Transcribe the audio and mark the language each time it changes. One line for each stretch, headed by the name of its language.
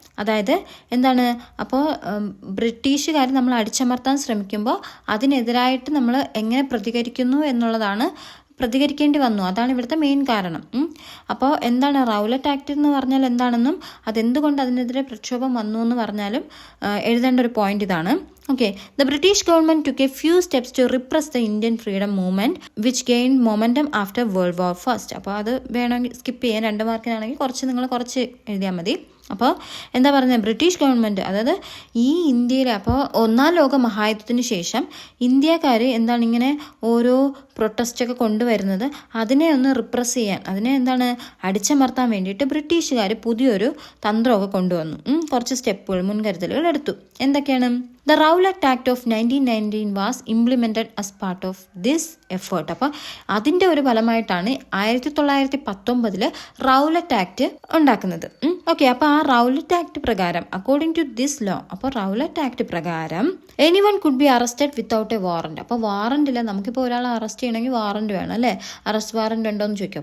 Malayalam: അതായത് എന്താണ്, അപ്പോൾ ബ്രിട്ടീഷുകാർ നമ്മൾ അടിച്ചമർത്താൻ ശ്രമിക്കുമ്പോൾ അതിനെതിരായിട്ട് നമ്മൾ എങ്ങനെ പ്രതികരിക്കുന്നു എന്നുള്ളതാണ്, പ്രതികരിക്കേണ്ടി വന്നു. അതാണ് ഇവിടുത്തെ മെയിൻ കാരണം. അപ്പോൾ എന്താണ് റൗലറ്റ് ആക്ട് എന്ന് പറഞ്ഞാൽ എന്താണെന്നും അതെന്തുകൊണ്ട് അതിനെതിരെ പ്രക്ഷോഭം വന്നു എന്ന് പറഞ്ഞാലും എഴുതേണ്ട ഒരു പോയിന്റ് ഇതാണ്.
English: Okay, the British government took a few steps to repress the Indian freedom movement which gained momentum after World War I.
Malayalam: അപ്പോൾ അത് വേണമെങ്കിൽ സ്കിപ്പ് ചെയ്യാൻ, 2 മാർക്കിനാണെങ്കിൽ കുറച്ച് എഴുതിയാൽ മതി. അപ്പോൾ എന്താ പറയുന്നത്, ബ്രിട്ടീഷ് ഗവൺമെൻറ്, അതായത് ഈ ഇന്ത്യയിൽ അപ്പോൾ 1ാം ലോക മഹായുദ്ധത്തിന് ശേഷം ഇന്ത്യക്കാർ എന്താണ് ഇങ്ങനെ ഓരോ പ്രൊട്ടസ്റ്റൊക്കെ കൊണ്ടുവരുന്നത്, അതിനെ ഒന്ന് റിപ്രസ് ചെയ്യാൻ, അതിനെ എന്താണ് അടിച്ചമർത്താൻ വേണ്ടിയിട്ട് ബ്രിട്ടീഷുകാർ പുതിയൊരു തന്ത്രമൊക്കെ കൊണ്ടുവന്നു. കുറച്ച് സ്റ്റെപ്പുകൾ, മുൻകരുതലുകൾ എടുത്തു. എന്തൊക്കെയാണ്?
English: The Rowlatt Act of 1919 was implemented as part of this effort.
Malayalam: അപ്പോൾ അതിൻ്റെ ഒരു ഫലമായിട്ടാണ് 1919 റൗലറ്റ് ആക്ട് ഉണ്ടാക്കുന്നത്. ഓക്കെ, അപ്പോൾ ആ റൗലറ്റ് ആക്ട് പ്രകാരം,
English: according to this law,
Malayalam: അപ്പോൾ റൗലറ്റ് ആക്ട് പ്രകാരം
English: Anyone could be arrested without a warrant.
Malayalam: അപ്പോൾ വാറണ്ട് ഇല്ല, നമുക്കിപ്പോൾ ഒരാളെ അറസ്റ്റ് ചെയ്യണമെങ്കിൽ വാറണ്ട് വേണം അല്ലേ, അറസ്റ്റ് വാറണ്ട് ഉണ്ടോ എന്ന് ചോദിക്കും.